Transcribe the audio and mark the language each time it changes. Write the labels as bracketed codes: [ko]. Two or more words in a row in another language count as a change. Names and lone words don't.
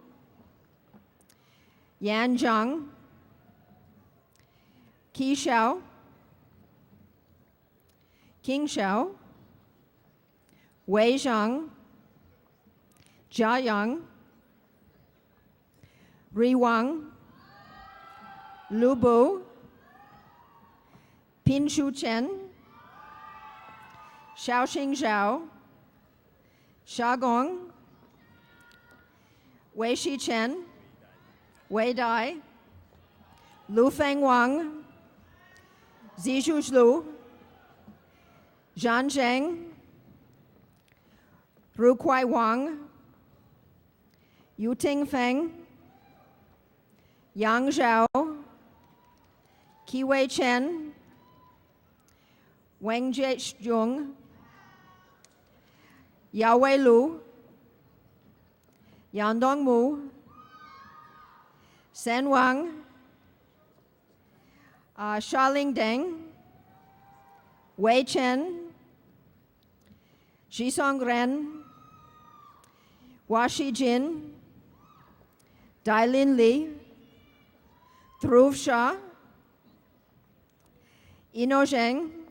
[en] Yan Zhang, Qi Xiao, King Xiao, Wei Zhang, Jia Yang, Ri Wang, Lu Bu, Pin Shu Chen, Xiaoxing Zhao, Xia Gong, Wei Shi Chen, Wei Dai, Lu Feng Wang, Zizhu Lu, Zhan Zheng, Ru Kuai Wang, Yu Ting Feng, Yang Zhao, Qi Wei Chen, Wang Jiejung, Yao Wei Lu, Yang Dong Mu, Sen Wang, Shaling Deng, Wei Chen, Xisong Ren, Washi Jin, Dailin Li, Dhruv Shah, Ino Zheng,